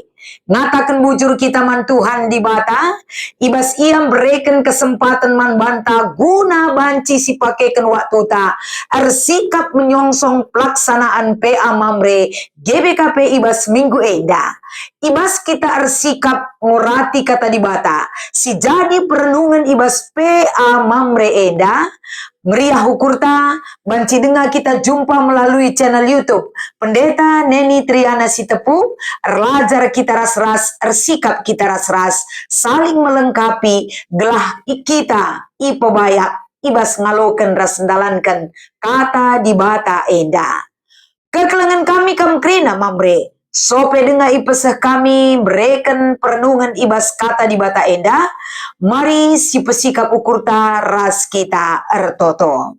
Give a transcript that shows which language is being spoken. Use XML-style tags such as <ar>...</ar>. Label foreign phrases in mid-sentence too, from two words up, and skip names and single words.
<btx>Ngatakan bujur kita man Tuhan di bata, ibas iam bereken kesempatan man banta guna banci si pakaikan waktu ta, ersikap menyongsong pelaksanaan PA mamre GBKP ibas minggu eda. Ibas kita ersikap ngurati kata di bata, si jadi perenungan ibas PA mamre eda, meriah hukurta, banci dengar kita jumpa melalui channel YouTube Pendeta Neni Triana Sitepu, erlajar kita ras-ras, ersikap kita ras-ras, saling melengkapi, gelah kita, ipobayak, ibas ngaloken ras dalankan, kata di bata enda. Kekelengan kami kamkrina mamre, sope dengar ipeseh kami bereken perenungan ibas kata di bata enda, mari si pesikap ukurta ras kita ertoto.</btx>